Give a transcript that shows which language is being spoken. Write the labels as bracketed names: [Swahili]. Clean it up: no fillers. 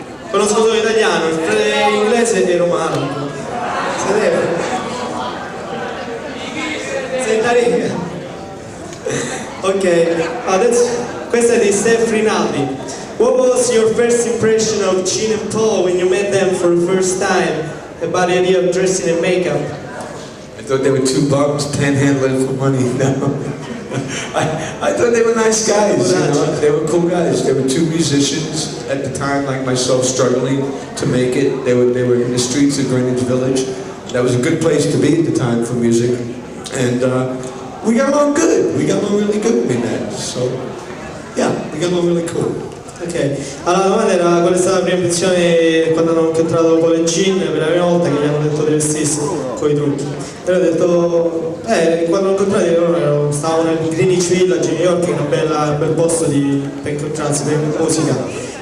[Italian] Conosco solo italiano, inglese e romano. Sei ok, questa è di Steph Rinaldi. [English] What was your first impression of Gene and Paul when you met them for the first time about the idea of dressing in makeup? I thought they were two bums panhandling for money. No. I thought they were nice guys. You know? They were cool guys. They were two musicians at the time, like myself, struggling to make it. They were in the streets of Greenwich Village. That was a good place to be at the time for music, and we got along good. We got along really good with that. So yeah, we got along really cool. [Italian] Ok, allora la domanda era qual è stata la prima impressione quando hanno incontrato Paul e Gene per la prima volta che gli hanno detto di vestirsi con i trucchi. E ho detto, quando hanno incontrati loro stavano nel Greenwich Village a New York, che è un bel posto per incontrarsi, per musica.